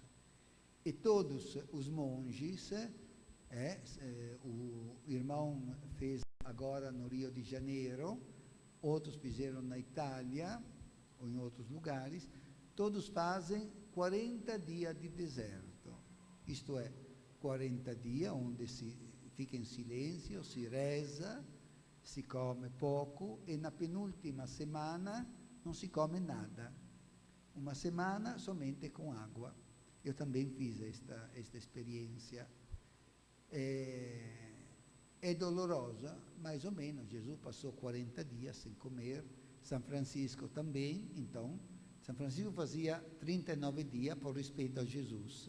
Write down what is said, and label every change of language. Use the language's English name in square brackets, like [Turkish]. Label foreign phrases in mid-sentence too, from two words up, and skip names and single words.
[Portuguese] E todos os monges, o irmão fez agora no Rio de Janeiro, outros fizeram na Itália, ou em outros lugares, todos fazem 40 dias de deserto. Isto é, 40 dias onde se fica em silêncio, se reza, [Italian] si come [Portuguese] pouco, e na penúltima semana [Italian] non si come [Portuguese] nada. Uma semana somente com água. Eu também fiz esta experiência. É dolorosa, mais ou menos. Jesus passou 40 dias sem comer. São Francisco também. Então, São Francisco fazia 39 dias por respeito a Jesus.